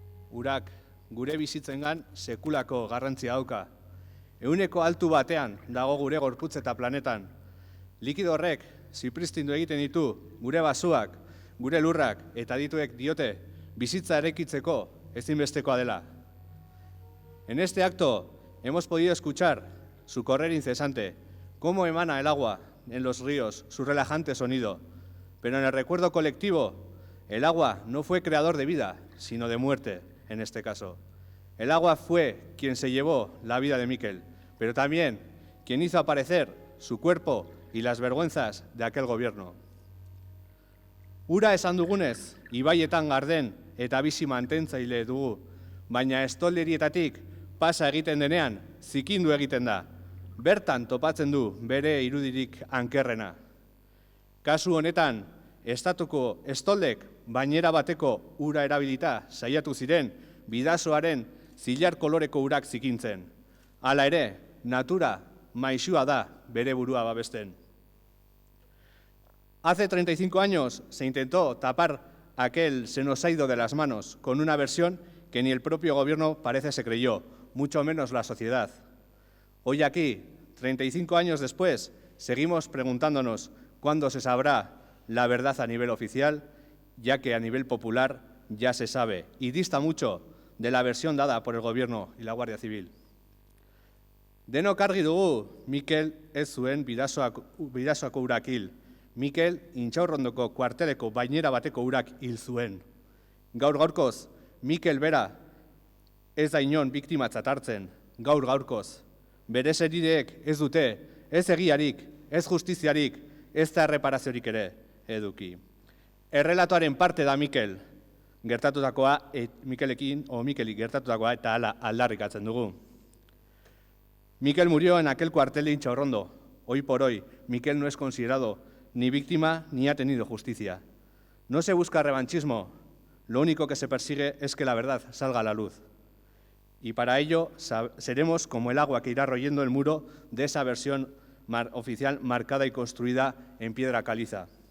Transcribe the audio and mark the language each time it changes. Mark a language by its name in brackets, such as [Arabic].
[Basque] Urak gure bizitzengan sekulako garrantzia dauka. Ehuneko altu batean dago gure gorputz eta planetan. Likido horrek zipristindu egiten ditu gure basuak, gure lurrak eta adituek diote bizitza eraikitzeko ezinbestekoa dela. [Spanish] En este acto hemos podido escuchar su correr incesante, cómo emana el agua en los ríos, su relajante sonido. Pero en el recuerdo colectivo, el agua no fue creador de vida, sino de muerte. En este caso, el agua fue quien se llevó la vida de Mikel, pero también quien hizo aparecer su cuerpo y las vergüenzas de aquel gobierno. [Basque] Ura esan dugunez, ibaietan garden eta bizi mantentzaile dugu, baina estolderietatik pasa egiten denean, zikindu egiten da. Bertan topatzen du bere irudirik ankerrena. Kasu honetan, estatuko estoldek bainera bateko ura erabilita saiatu ziren bidasoaren zilar koloreko urak zikintzen. Hala ere, natura maisua da bere burua babesten. [Spanish] Hace 35 años se intentó tapar aquel se nos ha ido de las manos con una versión que ni el propio gobierno parece se creyó, mucho menos la sociedad. Hoy aquí, 35 años después, seguimos preguntándonos cuándo se sabrá la verdad a nivel oficial, ya que a nivel popular ya se sabe y dista mucho de la versión dada por el Gobierno y la Guardia Civil. [Basque] Denok argi dugu Mikel ez zuen bidasoako urak hil. Mikel Intxaurrondoko kuarteleko bainera bateko urak hil zuen. Gaur-gaurkoz, Mikel bera ez da inon biktimatzat hartzen, gaur-gaurkoz. Bere senideek ez dute, ez egiarik, ez justiziarik, ez da erreparaziorik ere eduki. Errelatoaren parte da Mikel, gertatutakoa, Mikeli gertatutakoa eta hala aldarrikatzen dugu. [Spanish] Mikel murió en aquel cuartel de Intxaurrondo, hoy por hoy, Mikel no es considerado ni víctima ni ha tenido justicia. No se busca revanchismo, lo único que se persigue es que la verdad salga a la luz. Y para ello seremos como el agua que irá royendo el muro de esa versión oficial marcada y construida en piedra caliza.